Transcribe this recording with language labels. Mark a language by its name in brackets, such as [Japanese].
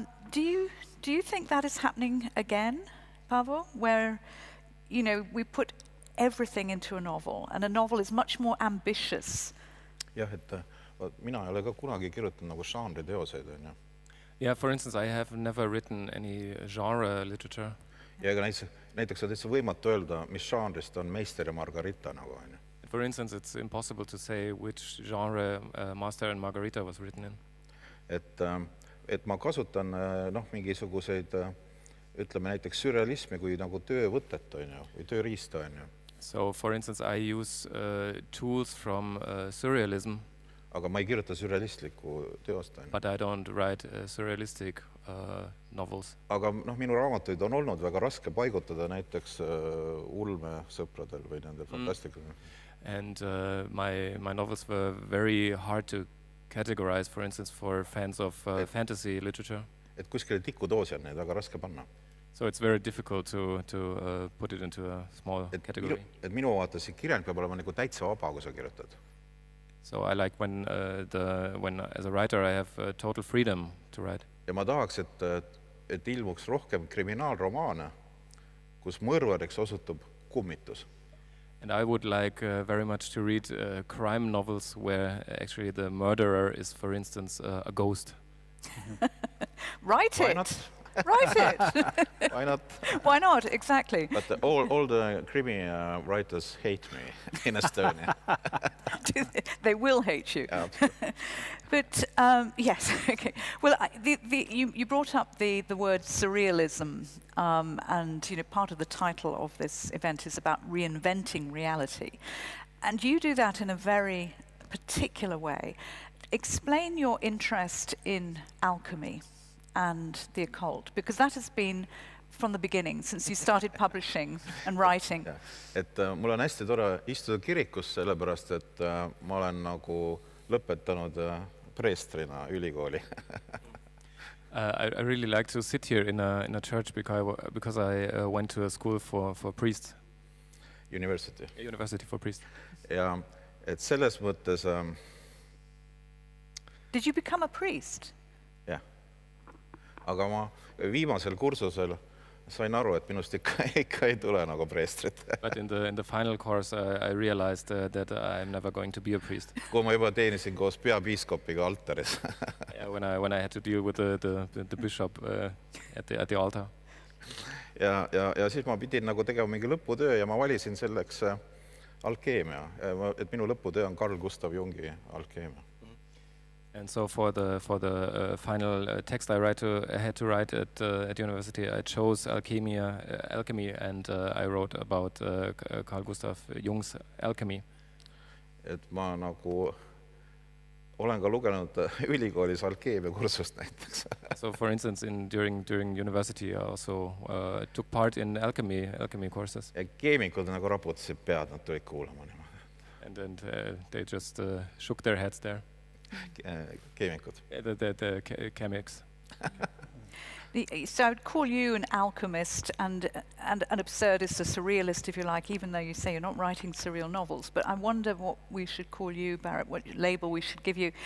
[English] Do you think that is happening again, Paavo, where, you know, we put everything into a novel, and a novel is much more ambitious? [Estonian] jah, et mina ei ole ka kunagi kirjutanud nagu žanriteoseid, on ju. [English] Yeah, for instance, I have never written any genre literature. [Estonian] Ja ega näiteks on täitsa võimatu öelda, mis žanrist on Meister ja Margarita nagu, on ju. [English] For instance, it's impossible to say which genre Master and Margarita was written in. [Estonian] Et ma kasutan mingisuguseid, ütleme näiteks sürrealismi kui nagu töövõtet, on ju, või tööriista, on ju. [English] So, for instance, I use tools from surrealism. [Estonian] Aga ma ei kirjuta sürrealistlikku teost, on ju. [English] But I don't write surrealistic novels. [Estonian] Aga minu raamatuid on olnud väga raske paigutada näiteks ulmesõpradel või nendel fantastikul. [English] And my novels were very hard to categorize, for instance, for fans of fantasy literature. [Estonian] Et kuskile tikudoosi on neid väga raske panna. [English] So it's very difficult to put it into a small category. [Estonian] Et minu vaates kirjand peab olema nagu täitsa vaba, kui sa kirjutad. [English] So I like when as a writer I have total freedom to write. [Estonian] Ja ma tahaks, et ilmuks rohkem kriminaalromaane, kus mõrvariks osutub kummitus. [English] And I would like very much to read crime novels where actually the murderer is, for instance, a ghost. Write Why it. not? Write it. Why not? Why not? Exactly. But all the crimi writers hate me in Estonia. They will hate you. Absolutely. But yes, okay. Well, you brought up the word surrealism, and you know part of the title of this event is about reinventing reality, and you do that in a very particular way. Explain your interest in alchemy and the occult, because that has been from the beginning, since you started publishing and writing. [Estonian] Et mul on hästi tore istuda kirikus, sellepärast, et ma olen nagu lõpetanud preestrina ülikooli. [English] I really like to sit here in a church because I went to a school for priests. University. A university for priests. [Estonian] Ja et selles mõttes... [English] Did you become a priest? [Estonian] Jah. Aga ma viimasel kursusel sain aru, et minust ikka ei tule nagu preestrit. [English] But in the final course I realized that I'm never going to be a priest. [Estonian] Kui ma juba teenisin koos peapiiskopiga altaris. [English] Yeah, when I had to deal with the bishop at the altar. [Estonian] Ja siis ma pidin nagu tegema mingi lõputöö ja ma valisin selleks alkeemia. Et minu lõputöö on Carl Gustav Jungi alkeemia. [English] And so for the final text I had to write at university, I chose alchemy, and I wrote about Carl Gustav Jung's alchemy. [Estonian] Et ma nagu olen ka lugenud ülikoolis alkeemiakursust näiteks. [English] So, for instance, during university, I also took part in alchemy courses. [Estonian] Ja keemikud nagu raputasid pead, nad tulid kuulama niimoodi. [English] And they just shook their heads there. [Estonian] Keemikud. [English] The chemics. So I would call you an alchemist and an absurdist, a surrealist, if you like, even though you say you're not writing surreal novels. But I wonder what we should call you, Baret, what label we should give you.